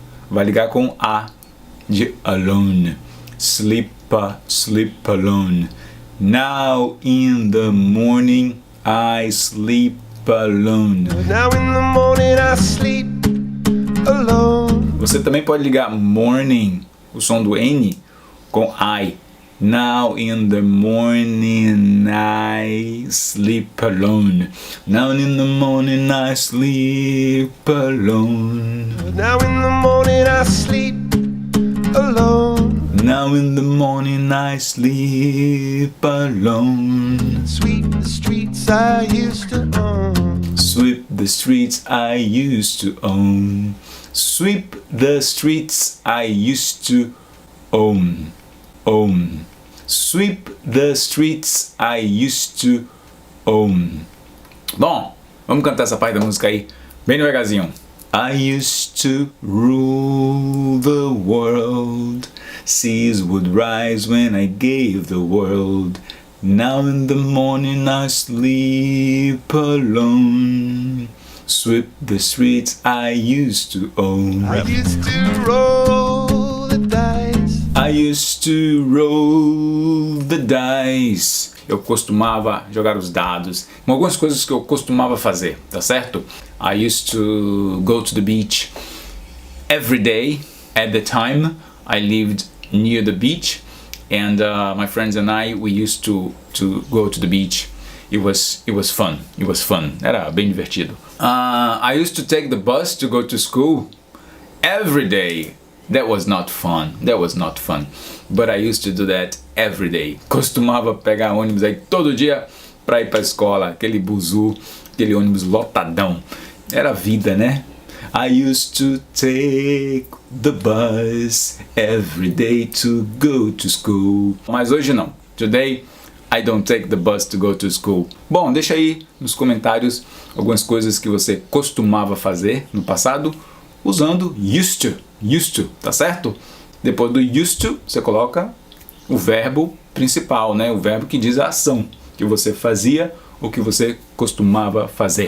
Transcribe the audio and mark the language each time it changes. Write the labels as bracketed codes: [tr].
[pt] Vai ligar com A de alone. [en] Sleep alone. Now in the morning I sleep alone. Now in the morning I sleep alone. [pt] Você também pode ligar morning, o som do N, com I. [en] Now in the morning I sleep alone. Now in the morning I sleep alone. Now in the morning I sleep alone. Now in the morning I sleep alone. Sweep the streets I used to own. Sweep the streets I used to own. Sweep the streets I used to own. Sweep the streets I used to own. [pt] Bom, vamos cantar essa parte da música aí, bem devagarzinho. [en] I used to rule the world. Seas would rise when I gave the world. Now in the morning I sleep alone. Sweep the streets I used to own. I used to roll the dice. I used to roll the dice. [pt] Eu costumava jogar os dados. Algumas coisas que eu costumava fazer, tá certo? [en] I used to go to the beach every day. At the time, I lived near the beach, and my friends and we used to go to the beach. It was fun. [pt] Era bem divertido. [en] I used to take the bus to go to school every day. That was not fun. But I used to do that every day. [pt] Costumava pegar ônibus aí todo dia para ir para a escola, aquele buzu, aquele ônibus lotadão. Era vida, né? [en] I used to take the bus every day to go to school. [pt] Mas hoje não. [en] Today I don't take the bus to go to school. [pt] Bom, deixa aí nos comentários algumas coisas que você costumava fazer no passado usando used to, tá certo? Depois do used to, você coloca o verbo principal, né? O verbo que diz a ação que você fazia ou que você costumava fazer.